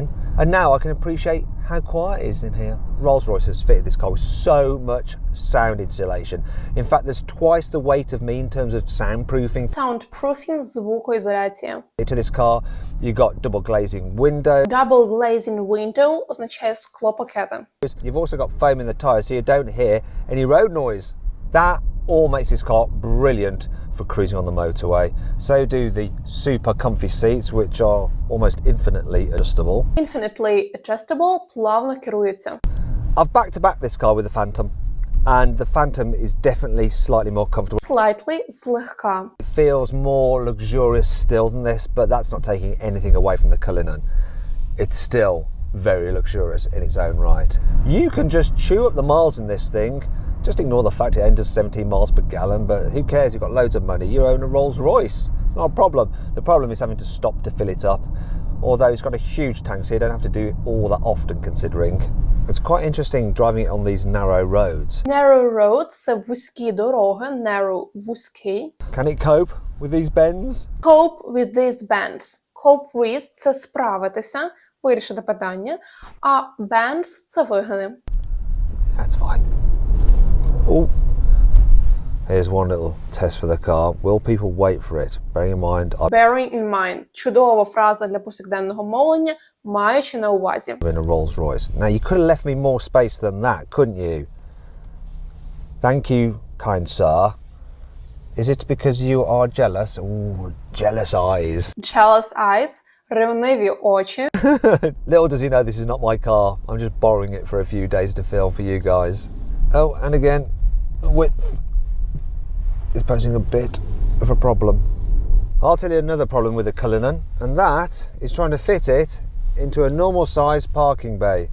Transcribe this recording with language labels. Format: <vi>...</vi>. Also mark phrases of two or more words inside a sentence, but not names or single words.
<en>And now I can appreciate how quiet it is in here. Rolls-Royce has fitted this car with so much sound insulation. In fact, there's twice the weight of me in terms of soundproofing.</en> <uk>Soundproofing – звукоізоляція.</uk> <en>To this car, you've got double-glazing windows. Double-glazing window</en> <uk>означає склопакети.</uk> <en>You've also got foam in the tyres so you don't hear any road noise. That all makes this car brilliant for cruising on the motorway. So do the super comfy seats, which are almost infinitely adjustable. Infinitely adjustable –</en> <uk>плавно керується.</uk> <en>I've back-to-back this car with the Phantom, and the Phantom is definitely slightly more comfortable.</en> <uk>Slightly – злегка.</uk> <en>It feels more luxurious still than this, but that's not taking anything away from the Cullinan. It's still very luxurious in its own right. You can just chew up the miles in this thing. Just ignore the fact it enters 17 miles per gallon, but who cares? You've got loads of money. You own a Rolls-Royce. It's not a problem. The problem is having to stop to fill it up. Although it's got a huge tank, so you don't have to do it all that often considering. It's quite interesting driving it on these narrow roads. Narrow roads –</en> <uk>це вузькі дороги. Narrow – вузький.</uk> <en>Can it cope with these bends? Cope with these bends. Cope with –</en> <uk>це справитися, вирішити питання, а bends – це вигини.</uk> <en>That's fine. Oh, here's one little test for the car. Will people wait for it? Bearing in mind I'm Bearing in mind –</en> <uk>чудова фраза для повсякденного мовлення, маючи на увазі.</uk> <en>in a Rolls-Royce. Now, you could have left me more space than that, couldn't you? Thank you, kind sir. Is it because you are jealous? Ooh, jealous eyes. Jealous eyes –</en> <uk>ревниві очі.</uk> <en>Little does he know this is not my car. I'm just borrowing it for a few days to film for you guys. Oh, and again, width is posing a bit of a problem. I'll tell you another problem with the Cullinan, and that is trying to fit it into a normal size parking bay.</en>